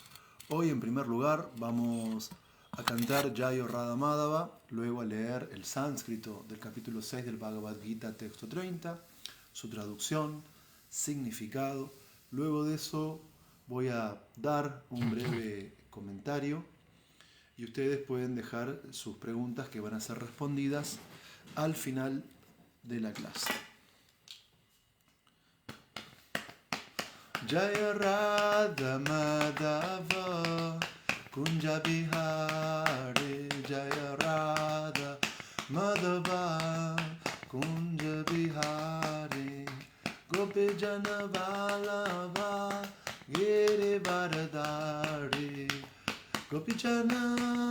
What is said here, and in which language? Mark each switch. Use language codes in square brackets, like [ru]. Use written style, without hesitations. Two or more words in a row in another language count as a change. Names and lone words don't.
[es] Hoy, en primer lugar, vamos a cantar Jayo Radha Madhava, luego a leer el sánscrito del capítulo 6 del Bhagavad Gita, texto 30, su traducción, significado. Luego de eso voy a dar un breve comentario y ustedes pueden dejar sus preguntas que van a ser respondidas al final de la clase. [sa] Jaya Radha Madhava Kunja Bihari Jaya Radha Madhava Kunja Bihari Gopi Jana Vallabha Giri Varadari Gopi Jana